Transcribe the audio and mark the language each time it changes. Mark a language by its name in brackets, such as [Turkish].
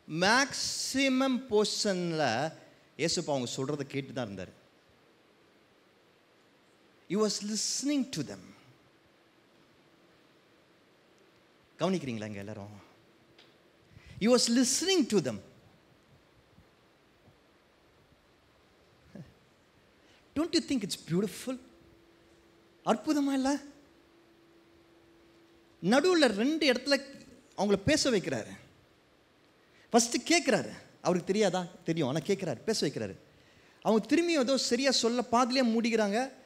[Tamil] Maximum போர்ஷனில் ஏசுப்பா அவங்க சொல்கிறத கேட்டு தான் இருந்தார். [English] He was listening to them. [Tamil] கவனிக்கிறீங்களா இங்கே எல்லாரும்? [English] He was listening to them. Don't you think it's beautiful? [Tamil] அற்புதமா இல்லை? நடுவில் 2 இடத்துல அவங்கள பேச வைக்கிறாரு. ஃபஸ்ட்டு கேட்குறாரு. அவருக்கு தெரியாதா? தெரியும். ஆனால் கேட்குறாரு, பேச வைக்கிறாரு. அவங்க திரும்பியும் ஏதோ சரியாக சொல்ல பாதிலே மூடிக்கிறாங்க.